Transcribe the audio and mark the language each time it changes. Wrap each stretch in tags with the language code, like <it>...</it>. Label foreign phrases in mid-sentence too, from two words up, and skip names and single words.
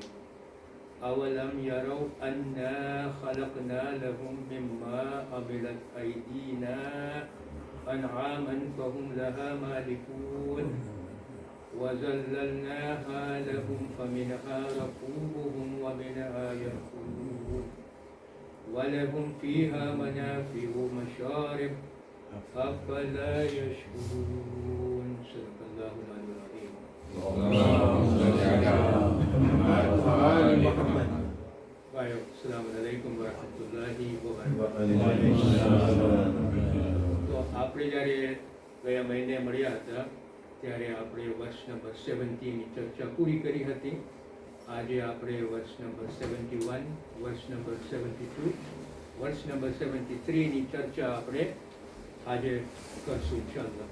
<ar>أولم يروا أنا خلقنا لهم مما عملت أيدينا أنعاما فهم لها مالكون وذللناها لهم فمنها ركوبهم ومنها يأكلون ولهم فيها منافع ومشارب أفلا يشكرون. صدق الله العلي العظيم. اللهم صل على محمد وآل محمد. السلام عليكم ورحمة الله وبركاته.</ar> <gu>તો આપણે જ્યારે ગયા મહિને મળ્યા હતા ત્યારે આપણે વર્ષ નંબર 70ની ચર્ચા પૂરી કરી હતી. આજે આપણે વર્ષ નંબર 71, વર્ષ નંબર 72, વર્ષ નંબર 73ની ચર્ચા આપણે આજે કરશું ઇન્શાઅલ્લાહ.</gu>